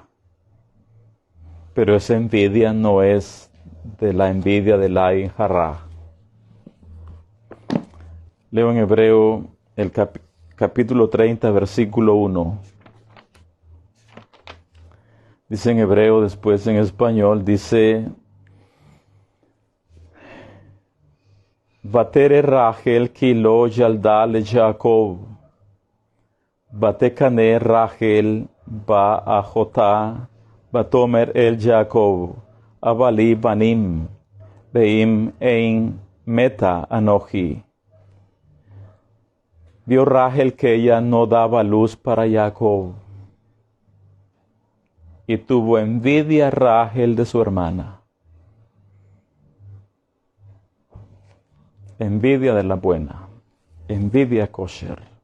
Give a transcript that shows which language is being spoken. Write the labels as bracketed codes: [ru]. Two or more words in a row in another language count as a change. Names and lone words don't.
[es] Pero esa envidia no es de la envidia de [he] עין הרע. [es] Leo en Hebreo el capítulo 30, versículo 1. Dice en hebreo, después en español, dice: [he] ותרא רחל כי לא ילדה ל יעקב. ותקנא רחל באחתה ותאמר אל יעקב, הבה לי בנים ואם אין מתה אנכי. [es] Vio Rachel que ella no daba luz para Jacob, y tuvo envidia Rachel de su hermana. Envidia de la buena, envidia kosher.